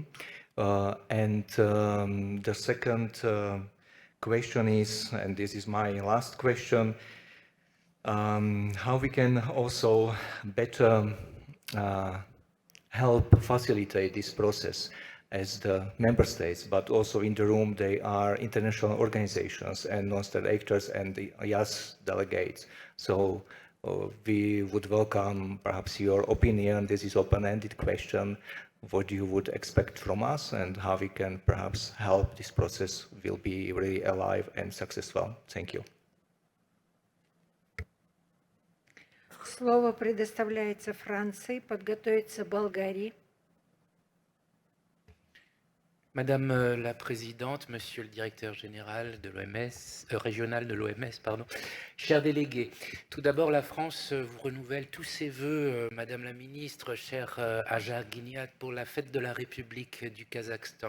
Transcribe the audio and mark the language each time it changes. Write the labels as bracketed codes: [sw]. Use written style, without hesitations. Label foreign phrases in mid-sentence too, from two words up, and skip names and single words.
[en] And the second question is, and this is my last question, how we can also better help facilitate this process as the member states, but also in the room they are international organizations and non-state actors and the IAS delegates. So we would welcome perhaps your opinion. This is open-ended question, what you would expect from us and how we can perhaps help this process will be really alive and successful. Thank you. [ru] Слово предоставляется Франции, подготовится Болгарии. [fr] Madame la Présidente, Monsieur le Directeur Général de l'OMS, régional de l'OMS, pardon, chers délégués, tout d'abord la France vous renouvelle tous ses voeux, Madame la Ministre, chère Ajar Guiniat, pour la fête de la République du Kazakhstan.